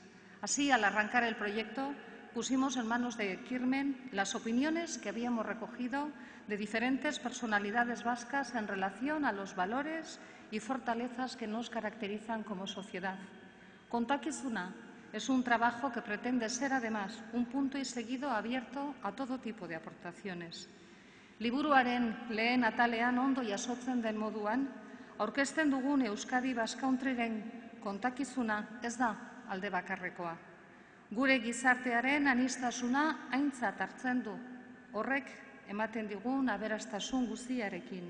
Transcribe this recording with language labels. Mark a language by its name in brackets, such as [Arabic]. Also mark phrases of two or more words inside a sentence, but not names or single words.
[Spanish] Así, al arrancar el proyecto, pusimos en manos de Kirmen las opiniones que habíamos recogido de diferentes personalidades vascas en relación a los valores y fortalezas que nos caracterizan como sociedad. Kontakizuna es un trabajo que pretende ser, además, un punto y seguido abierto a todo tipo de aportaciones. [Basque] Liburuaren lehen atalean ondo jasotzen den moduan, aurkezten dugun Euskadi Basque Countryren kontakizuna ez da alde bakarrekoa. Gure gizartearen aniztasuna aintzat hartzen du, horrek ematen digun aberastasun guztiarekin.